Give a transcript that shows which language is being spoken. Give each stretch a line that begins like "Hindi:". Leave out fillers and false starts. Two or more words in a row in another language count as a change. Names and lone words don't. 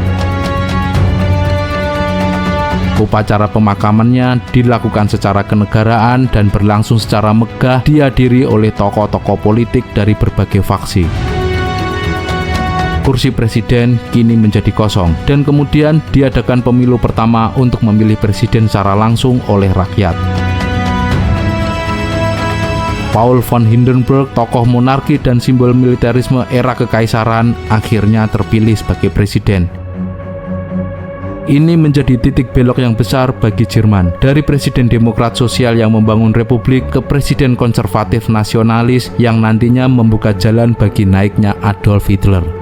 Indonesian: Upacara pemakamannya dilakukan secara kenegaraan dan berlangsung secara megah, dihadiri oleh tokoh-tokoh politik dari berbagai faksi. Kursi presiden kini menjadi kosong, dan kemudian diadakan pemilu pertama untuk memilih presiden secara langsung oleh rakyat. Paul von Hindenburg, tokoh monarki dan simbol militerisme era kekaisaran, akhirnya terpilih sebagai presiden. Ini menjadi titik belok yang besar bagi Jerman, dari presiden demokrat sosial yang membangun republik ke presiden konservatif nasionalis yang nantinya membuka jalan bagi naiknya Adolf Hitler.